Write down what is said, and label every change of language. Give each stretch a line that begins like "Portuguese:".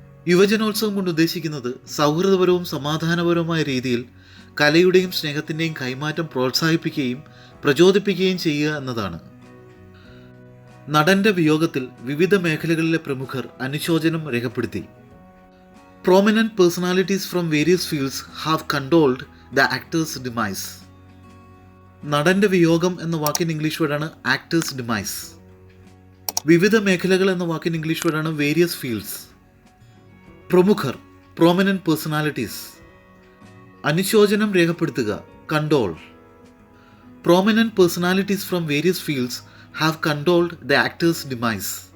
Malayalam: യുവജനോത്സവം കൊണ്ട് ഉദ്ദേശിക്കുന്നത് സൗഹൃദപരവും സമാധാനപരവുമായ രീതിയിൽ കലയുടെയും സ്നേഹത്തിൻ്റെയും കൈമാറ്റം പ്രോത്സാഹിപ്പിക്കുകയും പ്രചോദിപ്പിക്കുകയും ചെയ്യുക എന്നതാണ്. നടൻ്റെ വിയോഗത്തിൽ വിവിധ മേഖലകളിലെ പ്രമുഖർ അനുശോചനം രേഖപ്പെടുത്തി.
English: Prominent personalities from various fields have condoled the actor's demise.
Malayalam: നടൻ്റെ വിയോഗം എന്ന വാക്കിന് ഇംഗ്ലീഷ് വേർഡാണ് ആക്ടേഴ്സ് ഡിമൈസ്. വിവിധ മേഖലകൾ എന്ന വാക്കിന് ഇംഗ്ലീഷ് വേർഡാണ് വേരിയസ് ഫീൽഡ്സ്. പ്രമുഖർ, പ്രോമിനന്റ് പേഴ്സണാലിറ്റീസ്. അനുശോചനം രേഖപ്പെടുത്തുക,
English: Condole. Prominent personalities from various fields have condoled the actor's demise.